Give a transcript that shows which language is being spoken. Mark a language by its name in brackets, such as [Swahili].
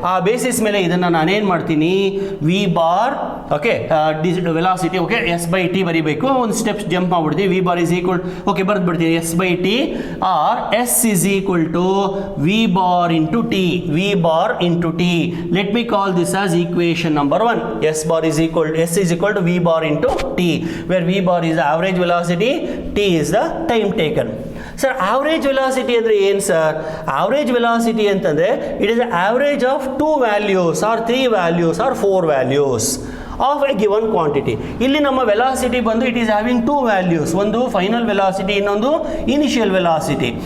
[Kannada] ಆ ಬೇಸಿಸ್ ಮೇಲೆ ಇದನ್ನು ನಾನೇನು ಮಾಡ್ತೀನಿ, [English] v bar okay velocity okay s by t [Kannada] ಬರೀಬೇಕು. ಒಂದು steps jump ಮಾಡ್ಬಿಡ್ತೀವಿ. [English] v bar is equal okay [Kannada] ಬರೆದ್ಬಿಡ್ತೀನಿ [English] S by t r s is equal to v bar into t. V bar into t. Let me call this as equation number 1. S is equal to v bar into t, where v bar is the average velocity, t is the time taken. Sir, average velocity [Kannada] ಅಂದರೆ ಏನು sir? [English] average velocity [Kannada] ಅಂತಂದರೆ [English] it is the average of 2 values or 3 values or 4 values of a given quantity. [Kannada] ಇಲ್ಲಿ ನಮ್ಮ velocity ಬಂದು [English] it is having 2 values, [Kannada] ಒಂದು final velocity, ಇನ್ನೊಂದು initial velocity.